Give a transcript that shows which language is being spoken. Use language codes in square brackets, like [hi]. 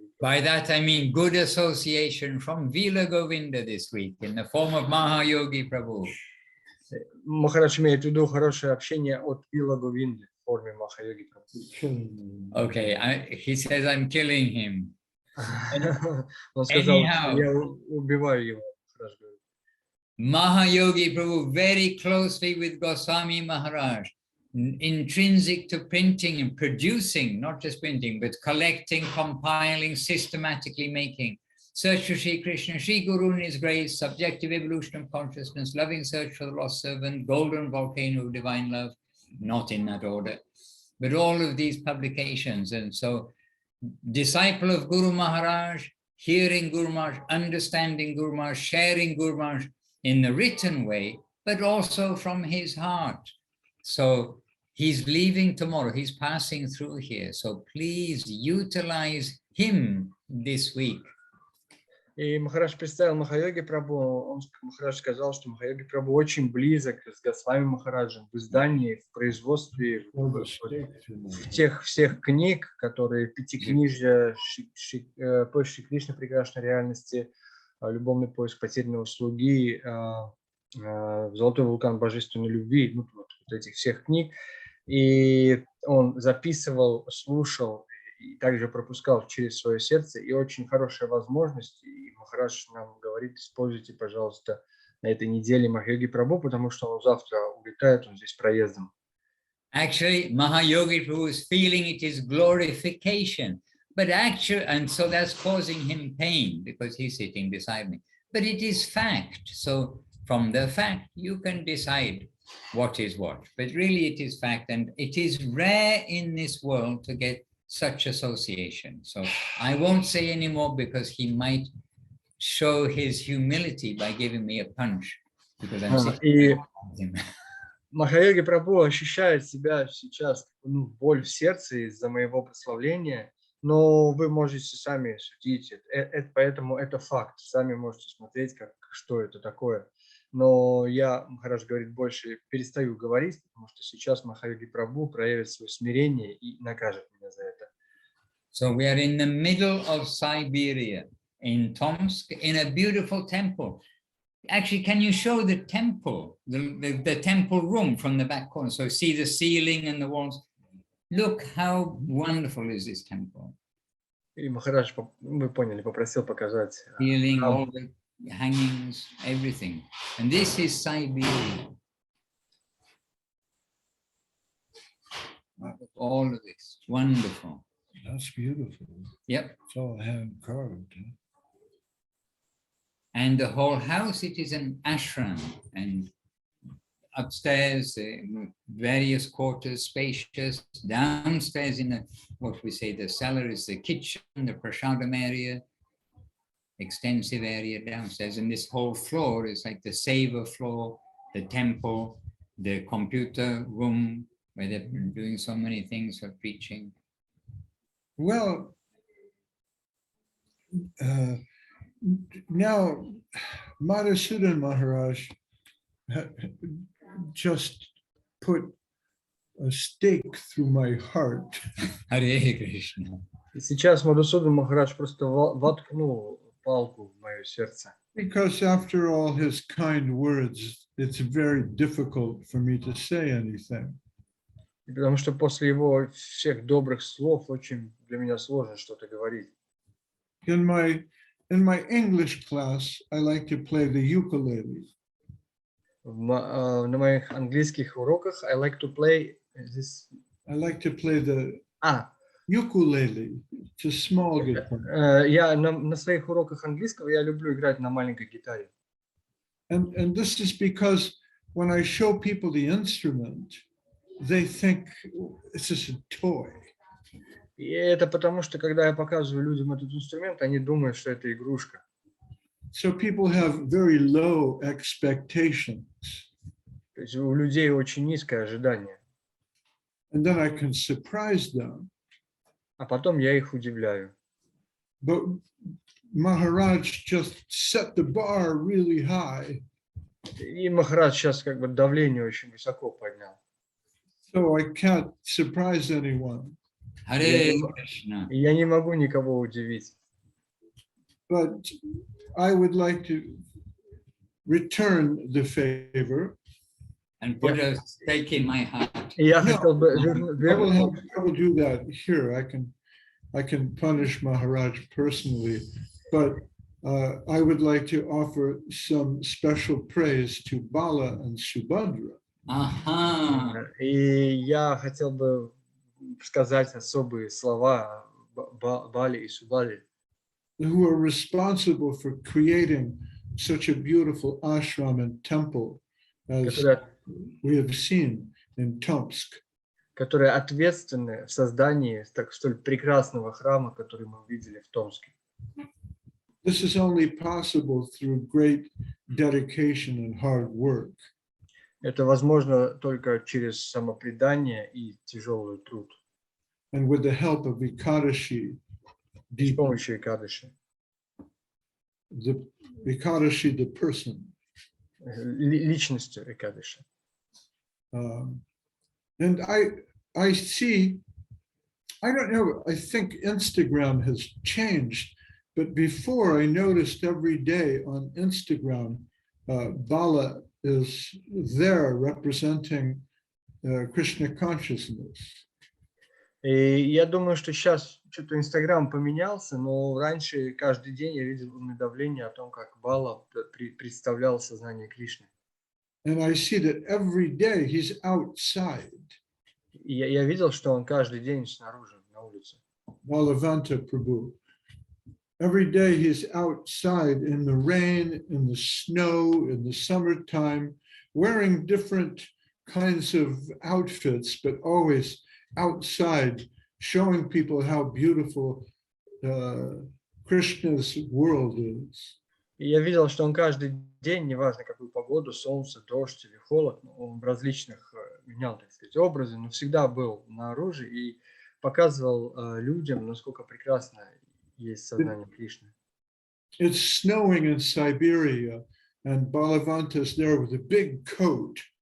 [en] By that I mean good association from Vila Govinda this week in the form of Mahayogi Prabhu. [ru] Махарадж имеет в виду хорошее общение от Вила Говинды в форме Махайоги Прабху. [en] Okay, he says I'm killing him. [ru] Он сказал, что я убиваю его. [en] Mahayogi Prabhu very closely with Goswami Maharaj, intrinsic to printing and producing, not just printing, but collecting, compiling, systematically making. Search for Sri Krishna, Sri Guru in his grace, subjective evolution of consciousness, loving search for the lost servant, golden volcano of divine love, not in that order, but all of these publications. And so, disciple of Guru Maharaj, hearing Guru Maharaj, understanding Guru Maharaj, sharing Guru Maharaj in the written way, but also from his heart. So he's leaving tomorrow, he's passing through here. So please utilize him this week. [ru] И Махарадж представил Махайоги Прабху, Махарадж сказал, что Махайоги Прабху очень близок с Госвами Махараджем в издании, в производстве тех всех книг, которые пятикнижья, поиск Шри Кришны прекрасной реальности, любовный поиск потерянного слуги, золотой вулкан божественной любви, вот этих всех книг. И он записывал, слушал и также пропускал через свое сердце. И очень хорошая возможность, и Махарадж нам говорит, используйте, пожалуйста, на этой неделе Махайоги Прабху, потому что он завтра улетает, он здесь проездом. [en] Actually, Mahayogi Prabhu is feeling it is glorification, but actually, and so that's causing him pain because he's sitting beside me. But it is fact. So from the fact, you can decide what is what. But really, it is fact, and it is rare in this world to get such association. So I won't say anymore because he might show his humility by giving me a punch because I'm sitting [ru] И [en] behind him. [ru] Махайоги Прабху ощущает себя сейчас, боль в сердце из-за моего прославления, но вы можете сами судить, поэтому это факт, сами можете смотреть, что это такое. Но я, Махарадж говорит, больше перестаю говорить, потому что сейчас Махайоги Прабху проявит свое смирение и накажет меня за это. [en] So we are in the middle of Siberia, in Tomsk, in a beautiful temple. Actually, can you show the temple, the temple room from the back corner? So see the ceiling and the walls. Look how wonderful is this temple. [ru] И Махарадж, вы поняли, попросил показать. [en] Ceiling, all the hangings, everything. And this is Siberia. All of this, wonderful. That's beautiful. Yep. It's all hand carved. Huh? And the whole house, it is an ashram, and upstairs, various quarters, spacious. Downstairs in what we say, the cellar is the kitchen, the prasadam area, extensive area downstairs. And this whole floor is like the seva floor, the temple, the computer room, where they've been doing so many things for preaching. Well, now Madhusudana Maharaj just put a stake through my heart. Hare Krishna. [ru] И сейчас Мадхусуданом Махарадж просто воткнул палку в мое сердце. [en] Because after all his kind words, it's very difficult for me to say anything. [ru] Потому что после его всех добрых слов очень для меня сложно что-то говорить. [en] In my English class, I like to play the ukulele. [ru] На моих английских уроках [en] I like to play this. I like to play the А, ukulele. It's a small guitar. [ru] я на своих уроках английского я люблю играть на маленькой гитаре. [en] And this is because when I show people the instrument, they think it's just a toy. [ru] И это потому, что когда я показываю людям этот инструмент, они думают, что это игрушка. [en] So people have very low expectations. [ru] То есть у людей очень низкое ожидание. [en] And then I can surprise them. [ru] А потом я их удивляю. [en] But Maharaj just set the bar really high. [ru] И Махарадж сейчас как бы давление очень высоко поднял. [en] So I can't surprise anyone. Hare Krishna. [ru] И я не могу никого удивить. [en] But I would like to return the favor. And put a stake in my heart. [ru] И я [en] No, [ru] хотел бы [en] I will do that here. I can punish Maharaj personally, but I would like to offer some special praise to Bala and Subhadra. Aha. [ru] И я хотел бы сказать особые слова Бали и Субали, [en] Who are responsible for creating such a beautiful ashram and temple as we have seen in Tomsk. [ru] которые ответственны в создании столь прекрасного храма, который мы видели в Томске. [en] This is only possible through great dedication and hard work. [ru] Это возможно только через самопредание и тяжелый труд. [en] And with the help of Ekadashi, [ru] С помощью Экадыши. [en] the Ekadashi, the person. [ru] Личностью Экадыши. [en] And I see, I don't know, I think Instagram has changed, but before I noticed every day on Instagram, Bala is there representing Krishna consciousness. [ru] И я думаю, что сейчас что-то Инстаграм поменялся, но раньше каждый день я видел уведомления о том, как Бала представлял сознание Кришны. [en] And I see that every day he's outside. [ru] И я видел, что он каждый день снаружи, на улице. [en] Balavanta Prabhu. Every day he's outside in the rain, in the snow, in the summertime, wearing different kinds of outfits, but always outside, showing people how beautiful Krishna's world is. [ru] И я видел, что он каждый день, неважно какую погоду, солнце, дождь или холод, он в различных менял, так сказать, образы, но всегда был наружу и показывал людям, насколько прекрасно есть сознание Кришны. [en] It's snowing in Siberia, and Balavanta's there with a big coat.